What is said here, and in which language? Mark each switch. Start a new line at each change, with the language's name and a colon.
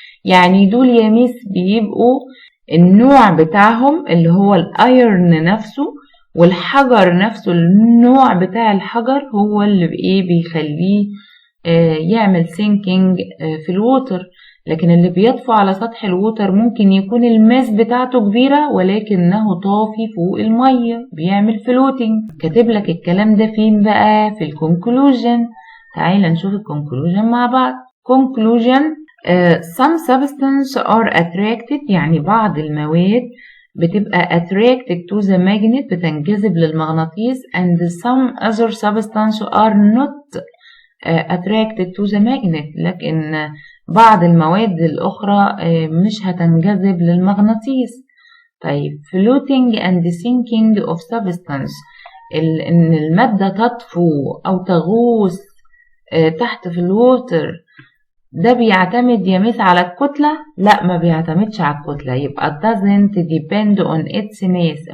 Arabic: يعني دول يا ميس بيبقوا النوع بتاعهم اللي هو الايرن نفسه، والحجر نفسه النوع بتاع الحجر هو اللي بيخليه يعمل sinking في الووتر. لكن اللي بيطفو على سطح الووتر ممكن يكون الماس بتاعته كبيرة ولكنه طافي فوق المية، بيعمل floating. كاتب لك الكلام ده فين بقى؟ في الكونكلوجن. تعال نشوف الكونكلوجن مع بعض.
English: conclusion some substances are attracted،
Arabic: يعني بعض المواد بتبقى
English: attracted to the magnet،
Arabic: بتنجذب للمغناطيس،
English: and some other substances are not attracted to the magnet،
Arabic: لكن بعض المواد الأخرى مش هتنجذب للمغناطيس. طيب
English: floating and sinking of substance،
Arabic: إن المادة تطفو أو تغوص تحت في الووتر، ده بيعتمد يا ميس على الكتلة؟ لا، ما بيعتمدش على الكتلة، يبقى
English: doesn't depend on its mass.